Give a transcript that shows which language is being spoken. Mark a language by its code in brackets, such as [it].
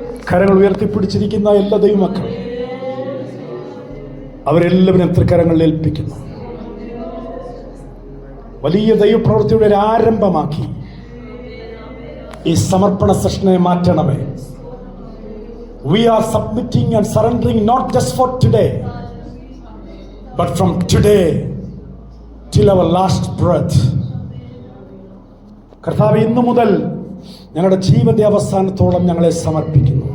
[ml] കരങ്ങൾ ഉയർത്തിപ്പിടിച്ചിരിക്കുന്ന എല്ലാ ദൈവമക്കളും അവരെല്ലാവരും തൃക്കരങ്ങളിൽ ഏൽപ്പിക്കുന്നു. വലിയ ദൈവപ്രവൃത്തിയുടെ ഒരു ആരംഭമാക്കി ഈ സമർപ്പണ സെഷനെ മാറ്റണമേ. [en] We are submitting and surrendering not just for today, but from today till our last breath. [ml] കർത്താവേ, ഇന്നു മുതൽ ഞങ്ങളുടെ ജീവന്റെ അവസാനത്തോളം ഞങ്ങളെ സമർപ്പിക്കുന്നു.